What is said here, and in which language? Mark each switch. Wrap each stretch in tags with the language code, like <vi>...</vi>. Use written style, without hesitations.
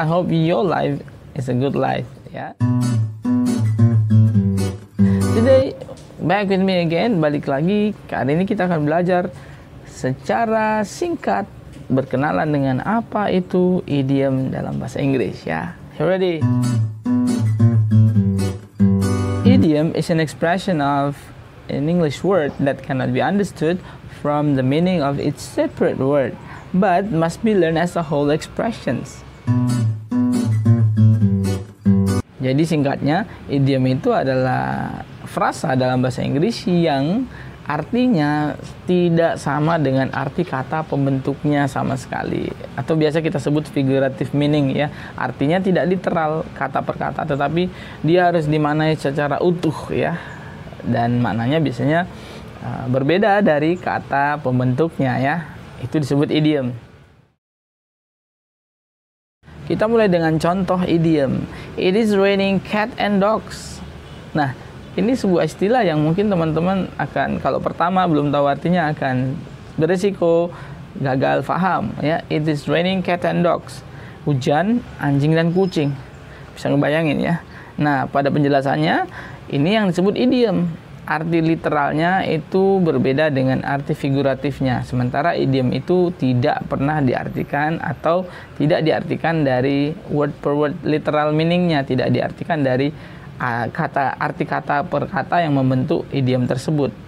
<en>I hope your life is a good life. Yeah. Today, back with me again.</en> <id>Balik lagi. Kali ini kita akan belajar secara singkat berkenalan dengan apa itu idiom dalam bahasa Inggris.</id> <en>Ya. You ready? Idiom is an expression of an English word that cannot be understood from the meaning of its separate word, but must be learned as a whole expressions.</en> <id>Jadi singkatnya, idiom itu adalah frasa dalam bahasa Inggris yang artinya tidak sama dengan arti kata pembentuknya sama sekali, atau biasa kita sebut figurative meaning ya. Artinya tidak literal kata per kata, tetapi dia harus dimaknai secara utuh ya. Dan maknanya biasanya berbeda dari kata pembentuknya ya. Itu disebut idiom. Kita mulai dengan contoh idiom.</id> <en>It is raining cat and dogs.</en> <id>Nah, ini sebuah istilah yang mungkin teman-teman akan, kalau pertama belum tahu artinya, akan beresiko gagal paham ya.</id> <en>It is raining cat and dogs.</en> <id>Hujan, anjing dan kucing. Bisa ngebayangin ya. Nah, pada penjelasannya ini yang disebut idiom. Arti literalnya itu berbeda dengan arti figuratifnya. Sementara idiom itu tidak pernah diartikan atau tidak diartikan dari word per word literal meaningnya, tidak diartikan dari arti kata per kata yang membentuk idiom tersebut.</id>